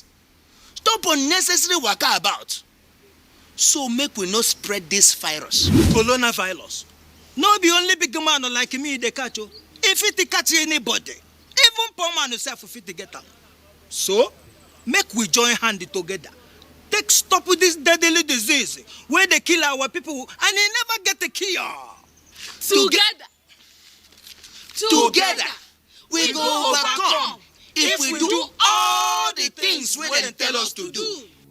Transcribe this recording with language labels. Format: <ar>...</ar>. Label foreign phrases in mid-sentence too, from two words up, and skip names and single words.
<pcm>Stop unnecessary waka about, so make we no spread this virus. Coronavirus. No be only big man like me they catch you. If it catch anybody, even poor man himself fit to get am. So, make we join hand together. Take stop with this deadly disease where they kill our people and they never get a cure. Together, we go overcome if we do all the things wey dem tell us to do.</pcm>